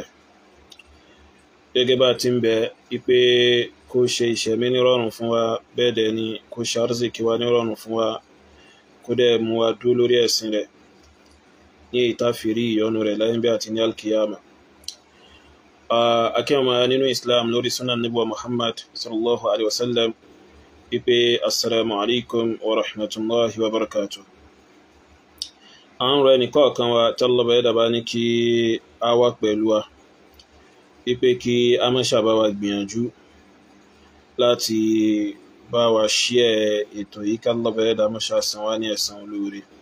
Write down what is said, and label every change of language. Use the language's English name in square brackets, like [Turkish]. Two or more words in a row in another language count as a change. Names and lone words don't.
[Yoruba] Gẹ́gẹ́ bá ti ń bẹ ipé kó ṣe ìṣẹ̀mí ní rọrùn fún wa, bẹ́ẹ̀ dẹ̀ ni kó ṣe àrísìkí wa ní rọrùn fún wa, kó dẹ̀ mú wa dúró lórí ẹ̀sìn rẹ̀ ní ìtàfìrí ìyọ́nú rẹ̀ láyé bí àti ní alkiyama. Akẹ́wọ̀n nínú Islam lórí sunan Nábì wa Muhammad [Arabic] صلى الله عليه وسلم [Yoruba] ipé [Arabic] السلام عليكم ورحمة الله وبركاته. [Yoruba] Àwọn rẹ̀ nìkọ́ kan wa Allah bẹ́ẹ̀ dà bá ní kí a wà pẹ̀lú wa, ipé kí a má ṣàbá wa gbìyànjú láti bá wa share ètò yìí, kí Allah bẹ́ẹ̀ dà má ṣàsan wá ní ẹ̀san olóore.